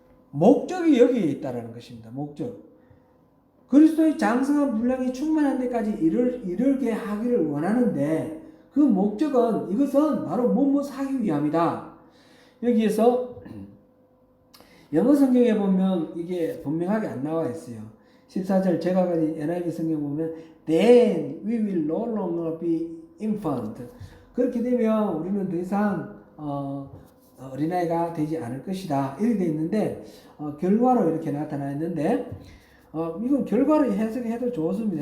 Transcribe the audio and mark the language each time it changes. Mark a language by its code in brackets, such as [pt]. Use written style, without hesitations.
[ko] 목적이 여기에 있다라는 것입니다. 목적. 그리스도의 장성한 분량이 충만한 데까지 이르게 하기를 원하는데 그 목적은 이것은 바로 무엇 하기 위함이다. 여기에서 영어 성경에 보면 이게 분명하게 안 나와 있어요. 14절 제가 가진 NIV 성경 보면 [en] Then we will no longer be infant. [ko] 그렇게 되면 우리는 더 이상 어린아이가 되지 않을 것이다. 이렇게 되어 있는데 결과로 이렇게 나타나 있는데 이건 결과로 해석해도 좋습니다.